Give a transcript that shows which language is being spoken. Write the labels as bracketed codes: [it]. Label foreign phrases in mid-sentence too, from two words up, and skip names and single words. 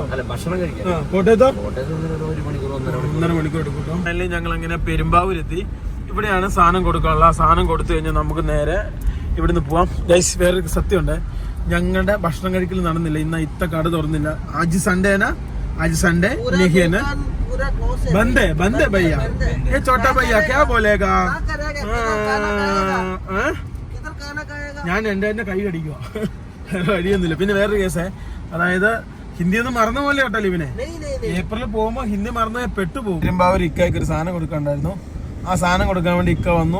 [ml] കോട്ടയത്തോ 1.5 മണിക്കൂർ എടുക്കും. അല്ലെങ്കിൽ ഞങ്ങൾ അങ്ങനെ പെരുമ്പാവൂരെത്തി. ഇവിടെയാണ് സാധനം കൊടുക്കാനുള്ള. ആ സാധനം കൊടുത്തു കഴിഞ്ഞാൽ നമുക്ക് നേരെ ഇവിടുന്ന് പോവാം. ഗൈസ്, വേറൊരു സത്യമുണ്ട്. ഞങ്ങളുടെ ഭക്ഷണം കഴിക്കൽ നടന്നില്ല. ഇന്ന് ഇത്ത കട തുറന്നില്ല. [hi] आज संडे नहीं है ना, बंदे भैया, ये छोटा भैया क्या बोलेगा? [ml] ഞാൻ എന്റെ കൈ കടിക്കുക, വഴിയൊന്നുമില്ല. പിന്നെ വേറൊരു കേസേ, അതായത് ഹിന്ദി ഒന്നും മറന്ന പോലെ കേട്ടല്ലോ ഇവനെ. ഏപ്രിലിൽ പോകുമ്പോ ഹിന്ദി മറന്ന പെട്ടുപോകും. പെരുമ്പാവൂർ ഇക്കയ്ക്ക് ഒരു സാധനം കൊടുക്കണ്ടായിരുന്നു. ആ സാധനം കൊടുക്കാൻ വേണ്ടി ഇക്ക വന്നു.